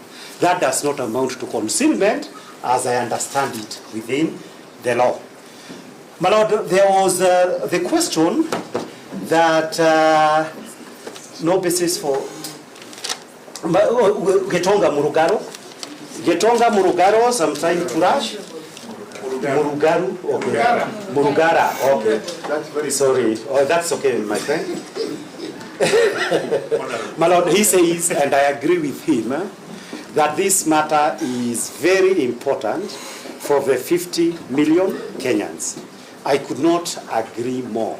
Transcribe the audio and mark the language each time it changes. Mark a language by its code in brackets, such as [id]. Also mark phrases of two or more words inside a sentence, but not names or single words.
[en] That does not amount to concealment, as I understand it within the law. My Lord, there was the question that no basis for Getonga Murugaro. Getonga Murugaro, I'm trying to rush. Murugaru? Okay. Murugara, okay. That's very sorry. Oh, that's okay, my friend. My Lord, he says, and I agree with him, that this matter is very important for the 50 million Kenyans. I could not agree more.